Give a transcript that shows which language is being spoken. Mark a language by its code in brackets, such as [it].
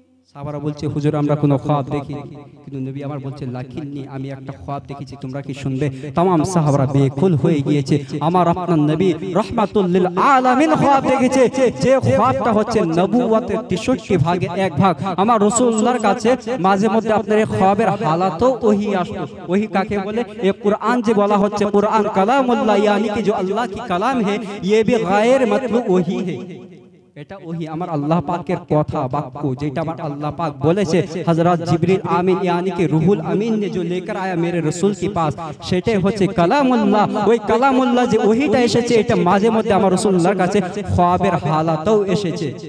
[bn] সাহাবারা বলছে, হুজুর আমরা কোনো খ্বাব দেখিনি। কিন্তু নবী আমার বলছে, লাকিন্নি, আমি একটা খ্বাব দেখেছি, তোমরা কি শুনবে? তামাম সাহাবারা বেকুল হয়ে গিয়েছে। আমার আপনার নবী রাহমাতুল লিল আলামিন খ্বাব দেখেছে, যে খ্বাবটা হচ্ছে নবুয়তের 63 ভাগে 1 ভাগ। আমার রাসূলুল্লাহর কাছে মাঝে মধ্যে আপনার এই খ্বাবের হালাতও ওহী আসতো। ওহী কাকে বলে? এই কুরআন যে বলা হচ্ছে কুরআন কালামুল্লাহ, [hi] यानी कि जो अल्लाह की कलाम है, ये भी गैर मतलब वही है। [bn] এটা ওহী, আমার আল্লাহ পাকের কথা বাক্য, যেটা আমার আল্লাহ পাক বলেছে হযরত জিবরিল আমিন [hi] यानी कि रूहुल अमीन ने जो लेकर आया मेरे रसूल के पास, [bn] সেটাই হচ্ছে কালামুল্লাহ। ওই কালামুল্লাহ যে ওহীটা এসেছে, এটা মাঝে মধ্যে আমার রাসূলুল্লাহর কাছে খ্বাবের হালাতেও এসেছে।